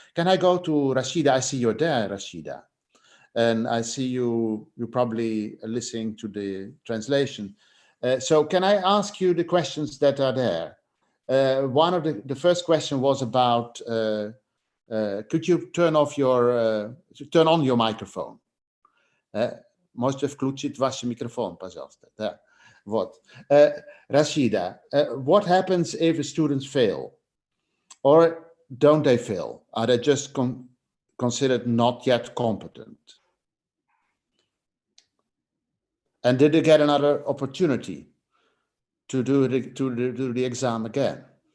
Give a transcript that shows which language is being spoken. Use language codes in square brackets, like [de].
[en] Can I go to Rashida? I see you're there, Rashida. And I see you're probably listening to the translation. So can I ask you the questions that are there? One of the first question was about, could you turn on your microphone? [ru] Можете включить ваш микрофон, пожалуйста. Да. Вот. [en] Rashida, what happens if students fail? Or don't they fail? Are they just considered not yet competent? And did they get another opportunity to do the exam again?